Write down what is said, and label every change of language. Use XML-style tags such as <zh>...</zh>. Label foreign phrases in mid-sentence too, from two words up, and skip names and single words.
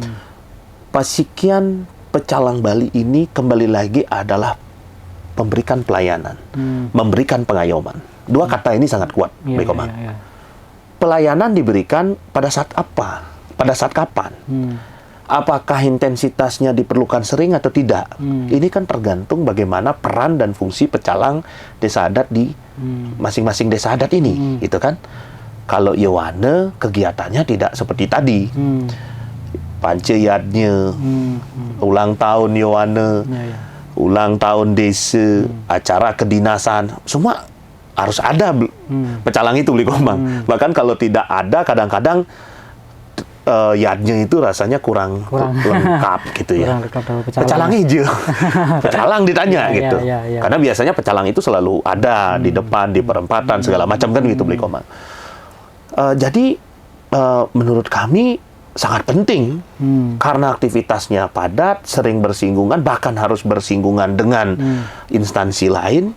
<id>Pasikian Pecalang Bali ini kembali lagi adalah memberikan pelayanan, memberikan pengayoman. Dua kata ini sangat kuat, Bli Komang. Pelayanan diberikan pada saat apa? Pada saat kapan? Apakah intensitasnya diperlukan sering atau tidak? Ini kan tergantung bagaimana peran dan fungsi pecalang desa adat di masing-masing desa adat ini, gitu kan? Kalau Yowana kegiatannya tidak seperti tadi. Panceyatnya, ulang tahun Yowana, ulang tahun desa, acara kedinasan, semua harus ada pecalang itu, Bli Komang. Bahkan kalau tidak ada, kadang-kadang yadnya itu rasanya kurang lengkap gitu ya. Pecalang hijau, pecalang ditanya gitu. Karena biasanya pecalang itu selalu ada di depan, di perempatan, segala macam kan gitu, Bli Komang. Jadi menurut kami sangat penting karena aktivitasnya padat, sering bersinggungan, bahkan harus bersinggungan dengan instansi lain.</id>